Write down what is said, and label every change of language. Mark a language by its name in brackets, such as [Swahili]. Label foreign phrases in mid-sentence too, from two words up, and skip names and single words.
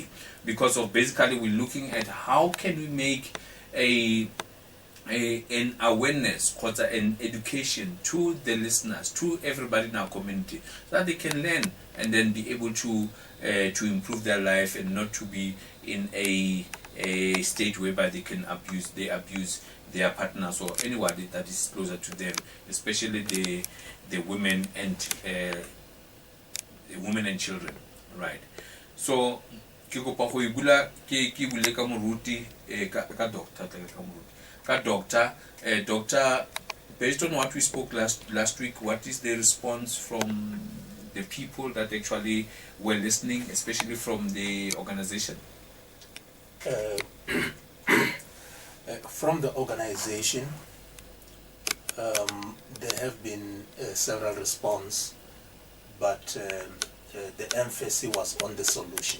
[English] Because of basically we're looking at how can we make an awareness, an education to the listeners, to everybody in our community, so that they can learn and then be able to improve their life and not to be in a state whereby they abuse their partners or anyone that is closer to them, especially the women and children, right? [Northern Sotho] So ke kopa go ibula ke bule ka moruti ka doctor doctor, [English] based on what we spoke last week, what is the response from the people that actually were listening, especially from the organization? From the organization, there have been several responses, but the emphasis was on the solution.